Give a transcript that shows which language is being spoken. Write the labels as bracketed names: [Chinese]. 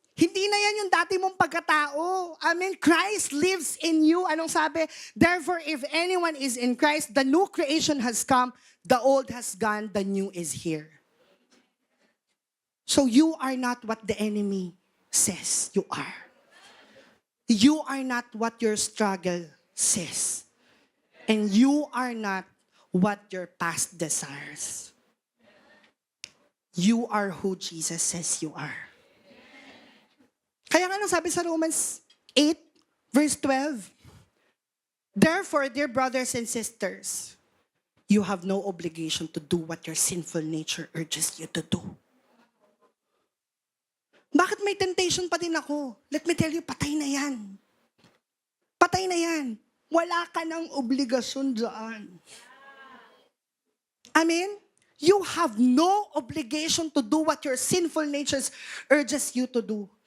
[Filipino] Hindi na yan yung dati mong pagkatao. [English] Amen? Christ lives in you. [Filipino] Anong sabi? [English] Therefore, if anyone is in Christ, the new creation has come, the old has gone, the new is here. So you are not what the enemy says you are. You are not what your struggle says. And you are not what your past desires. You are who Jesus says you are. [Filipino] Kaya nga nang sabi sa [English] Romans 8, verse 12, therefore, dear brothers and sisters, you have no obligation to do what your sinful nature urges you to do. [Filipino] Bakit may temptation pa din ako? [English] Let me tell you, [Filipino] patay na yan. Patay na yan. Wala ka ng obligasyon dyan. Amen? [English] You have no obligation to do what your sinful nature urges you to do.